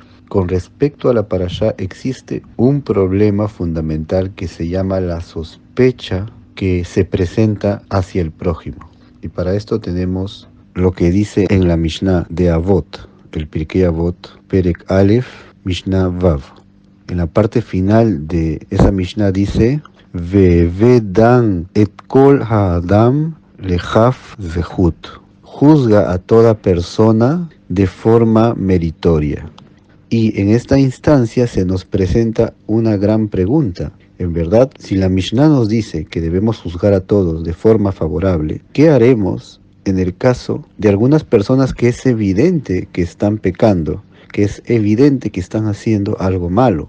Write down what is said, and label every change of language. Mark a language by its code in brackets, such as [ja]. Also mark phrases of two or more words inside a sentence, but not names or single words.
[es] Con respecto a la parashá existe un problema fundamental que se llama la sospecha que se presenta hacia el prójimo. Y para esto tenemos lo que dice en la Mishnah de Avot, el Pirkei Avot, [he] פרק אלף, משנה וו. [es] En la parte final de esa Mishnah dice: [he] וודן את כל האדם לכף זכות. [es] Juzga a toda persona de forma meritoria. Y en esta instancia se nos presenta una gran pregunta. En verdad, si la Mishnah nos dice que debemos juzgar a todos de forma favorable, ¿qué haremos en el caso de algunas personas que es evidente que están pecando, que es evidente que están haciendo algo malo?